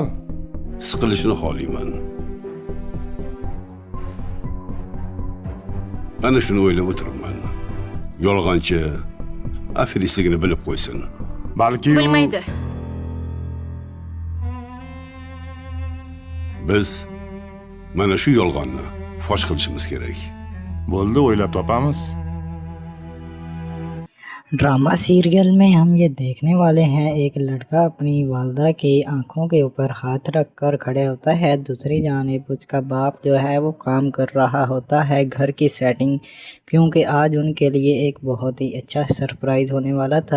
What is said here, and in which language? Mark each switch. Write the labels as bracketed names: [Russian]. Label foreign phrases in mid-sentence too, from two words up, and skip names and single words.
[Uzbek] Siqilishini xohlayman. Ana shuni o'ylab o'tiribman. Yolg'onchi aferistligini bilib qo'ysin. Balki u Bilmaydi. Biz mana shu yolg'onni fosh qilishimiz kerak. bo'ldi, o'ylab topamiz. [English] drama serial [Urdu] میں ہم یہ دیکھنے والے ہیں، ایک لڑکا اپنی والدہ کی آنکھوں کے اوپر ہاتھ رکھ کر کھڑے ہوتا ہے، دوسری جانب اس کا باپ جو ہے وہ کام کر رہا ہوتا ہے گھر کی سیٹنگ، کیونکہ آج ان کے لیے ایک بہت ہی اچھا سرپرائز ہونے والا تھا.